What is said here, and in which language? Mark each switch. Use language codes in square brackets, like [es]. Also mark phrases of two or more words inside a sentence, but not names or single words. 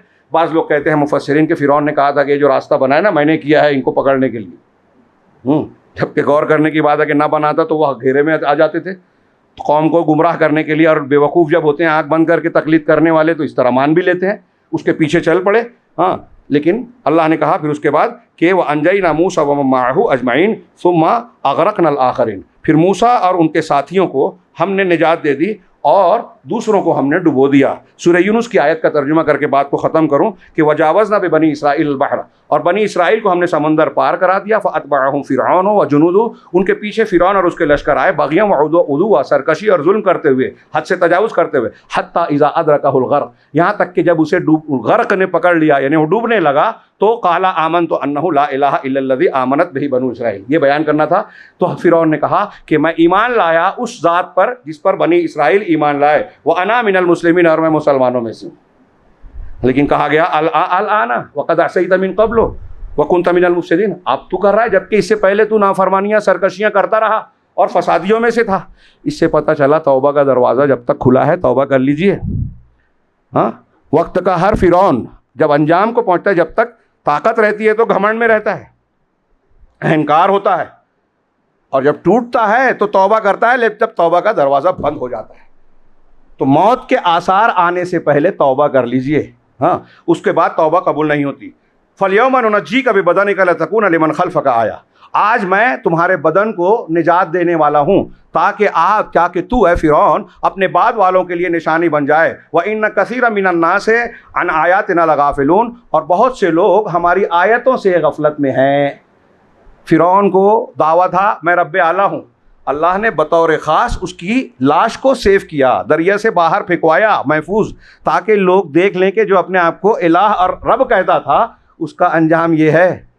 [hi] बाज़ लोग कहते हैं मुफस्सिरीन के फ़िरौन ने कहा था कि जो रास्ता बना है ना, मैंने किया है इनको पकड़ने के लिए। जबकि गौर करने की बात है कि ना बनाता तो वह घेरे में आ जाते थे। तो कौम को गुमराह करने के लिए, और बेवकूफ़ जब होते हैं आँख बंद करके तकलीद करने वाले, तो इस तरह मान भी लेते हैं, उसके पीछे चल पड़े। हाँ, लेकिन अल्लाह ने कहा फिर उसके बाद कि वह [ar] أنجينا موسى و معه أجمعين ثم أغرقنا الآخرين, [hi] फिर मूसा और उनके साथियों को हमने निजात दे दी और दूसरों को हमने डुबो दिया। सूरह यूनुस की आयत का तर्जुमा करके बात को ख़त्म करूँ कि [ar] وجاوزنا ب بني إسرائيل بحر, [hi] और बनी इसराइल को हमने समंदर पार करा दिया। [ar] فأتبعهم فرعون وجنوده, [hi] उनके पीछे फ़िरौन और उसके लश्कर आए, [ar] بغيا وعدوا, [hi] सरकशी और जुल्म करते हुए, हद से तजावुज़ करते हुए, [ar] حتى إذا أدركه الغرق, [hi] यहाँ तक कि जब उसे गर्क़ ने पकड़ लिया, यानी वो डूबने लगा, तो [ar] قال آمنت أنه لا إله إلا الذي آمنت به بنو إسرائيل, [hi] ये बयान करना था। तो फ़िरौन ने कहा कि मैं ईमान लाया उस ज़ात पर जिस पर बनी इसराइल ईमान लाए, [ar] وأنا من المسلمين, [hi] और मैं मुसलमानों में से हूँ। लेकिन कहा गया [ar] آلآن وقد عصيت من قبل وكنت من المفسدين, [hi] अब तू कर रहा है जबकि इससे पहले तू नाफरमानियाँ सरकशियाँ करता रहा और फसादियों में से था। इससे पता चला तौबा का दरवाज़ा जब तक खुला है, तौबा कर लीजिए। हाँ, वक्त का हर फ़िरौन जब अंजाम को पहुँचता है, जब तक ताकत रहती है तो घमंड में रहता है, अहंकार होता है, और जब टूटता है तो तौबा करता है, लेकिन जब तौबा का दरवाज़ा बंद हो जाता है। तो मौत के आसार आने से पहले तौबा कर लीजिए। हाँ, उसके बाद तौबा कबूल नहीं होती। [ar] فاليوم ننجيك ببدنك لتكون لمن خلفك آية, [hi] आज मैं तुम्हारे बदन को निजात देने वाला हूँ ताकि आप, क्या कि तू है फ़िरौन, अपने बाद वालों के लिए निशानी बन जाए। [ar] وإن كثيرا من الناس عن آياتنا لغافلون, [hi] और बहुत से लोग हमारी आयतों से गफलत में हैं। फ़िरौन को दावा था मैं रब्बे आला हूँ, अल्लाह ने बतौर ख़ास उसकी लाश को सेव किया, दरिया से बाहर फेंकवाया महफूज, ताकि लोग देख लें कि जो अपने आप को इलाह और रब कहता था उसका अंजाम ये है।